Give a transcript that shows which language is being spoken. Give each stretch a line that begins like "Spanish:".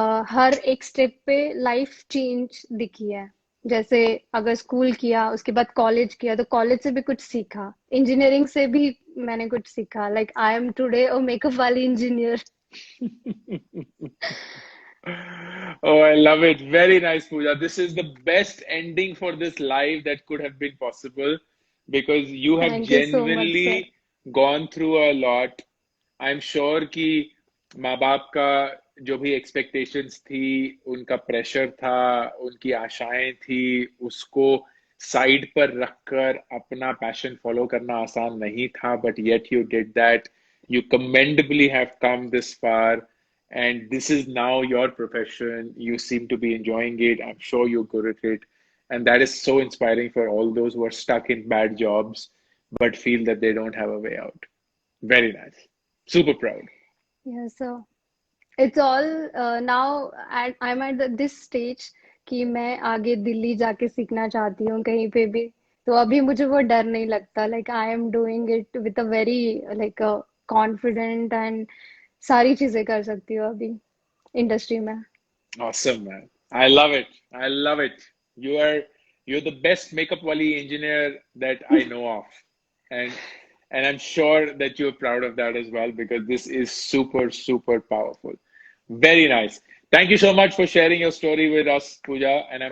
Hindi: हर एक स्टेप पे life change दिखी है. जैसे अगर स्कूल किया, उसके बाद कॉलेज किया, तो कॉलेज से भी कुछ सीखा, इंजीनियरिंग से भी मैंने कुछ सीखा.
English: Like I am today a makeup वाली engineer. Oh, I love it. Very nice, Pooja. This is the best ending for this live that could have been possible, because you have thank you so much sir. genuinely gone through a lot. I'm sure
Hindi: कि माँ बाप का जो भी expectations थी, उनका pressure था, उनकी आशाएं थी, उसको साइड पर रखकर अपना पैशन फॉलो करना आसान नहीं था,
English: but yet you did that. You commendably have come this far, and this is now your profession. You seem to be enjoying it. I'm sure you're good at it, and that is so inspiring for all those who are stuck in bad jobs but feel that they don't have a way out. Very nice. Super proud. Yes, sir. It's all now I'm at this stage
Hindi: कि मैं आगे दिल्ली जाके सीखना चाहती हूँ कहीं पे भी. तो अभी मुझे वो डर नहीं लगता.
English: like I am doing it with a very like confident, and
Hindi: सारी चीजें कर सकती हूँ अभी इंडस्ट्री में.
English: Awesome, man. I love it. I love it. You're the best makeup wali engineer that I know of. And I'm sure that you're proud of that as well, because this is super powerful. Very nice. Thank you so much for sharing your story with us, Pooja, and I'm